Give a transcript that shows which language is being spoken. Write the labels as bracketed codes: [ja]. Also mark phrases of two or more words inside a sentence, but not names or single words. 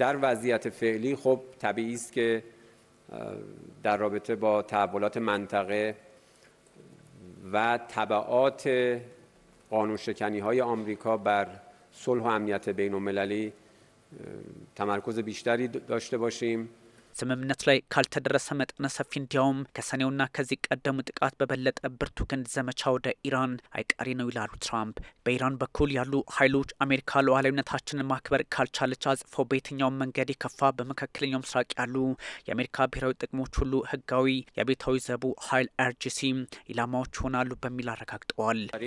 [fa] در وضعیت فعلی خب طبیعی است که در رابطه با تحولات منطقه و تبعات قانون‌شکنی‌های آمریکا بر صلح و امنیت بین‌المللی تمرکز بیشتری داشته باشیم. [am] ስምምነት ላይ ካልተደረሰ መጠነ ሰፊ እንዲያውም ከሰኔውና ከዚህ ቀደሙ ጥቃት በበለጠ ብርቱ ክንድ ዘመቻ ወደ ኢራን አይቀሬ ነው ይላሉ ትራምፕ። በኢራን በኩል ያሉ ኃይሎች አሜሪካ ሉዓላዊነታችንን ማክበር ካልቻለች አጽፈው በየትኛውም መንገድ የከፋ በመካከለኛው ምስራቅ ያሉ የአሜሪካ ብሔራዊ ጥቅሞች ሁሉ ህጋዊ የቤታዊ ዘቡ ኃይል አርጂሲ ኢላማዎች ይሆናሉ በሚል አረጋግጠዋል።